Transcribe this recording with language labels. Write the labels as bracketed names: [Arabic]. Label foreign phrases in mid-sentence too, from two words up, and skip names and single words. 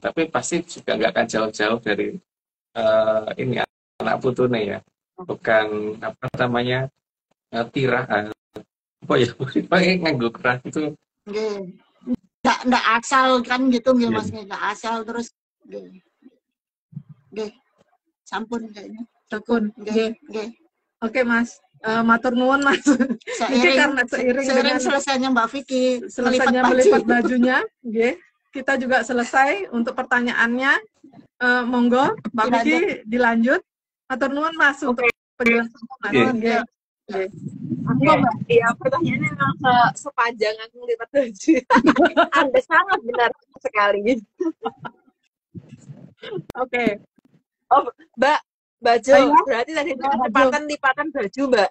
[Indonesian] Tapi pasti juga nggak akan jauh-jauh dari ini anak putune ya. Bukan apa namanya tirah apa ya pakai nganggo kerah itu. Nggak asal kan gitu nggih Mas, nggak asal terus nggih. Sampun kayaknya. [Javanese] Sampun. Nggih. Oke Mas. Matur nuwun Mas. [Indonesian] Seiring dengan selesainya Mbak Vicky melipat bajunya, nggih. Kita juga selesai untuk pertanyaannya. Monggo Mbak Vicky dilanjut. [Javanese] Matur nuwun Mas [Indonesian] untuk penjelasan [Javanese] Mas. Nggih. [Indonesian] Iya, pertanyaannya memang sepanjang aku melipat baju. Anda sangat benar sekali. Oke. Oh, Mbak Jo, berarti tadi lipatan baju, Mbak.